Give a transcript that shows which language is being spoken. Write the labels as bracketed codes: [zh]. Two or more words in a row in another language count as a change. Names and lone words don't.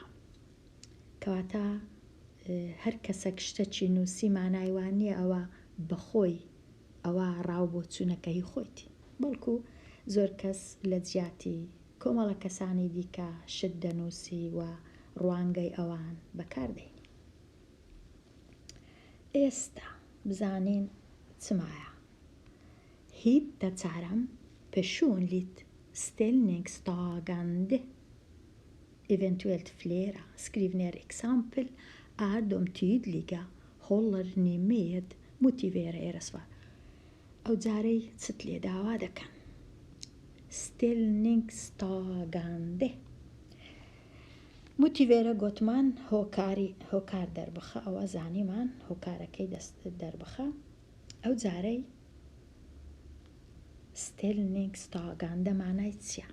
[ckb] کەواتە هەر کەسێک شتێکی نووسی مانایوان نییە ئەوە بەخۆی ئەوە ڕاو بۆچوونەکەی خۆیتی، بەڵکو زۆر کەس لە جیاتی کۆمەڵە کەسانی دیکە شت دەنووسی و ڕوانگەی ئەوان بەکاردێنی. ئێستا بزانین چمایە. هیت دەچارەم [sv] personligt ställningstagande. Eventuellt flera. Skriv ner exempel. Är de tydliga? Håller ni med? Motivera era svar. [ckb] ئەو جارەی چت لێ داوا دەکەن. [sv] ställningstagande. [ckb] موتیڤێرە گوتمان هۆکار دەربخە، ئەوە زانیمان هۆکارەکەی دەست دەربخە. ئەو جارەی ställningstagande مانای چییە؟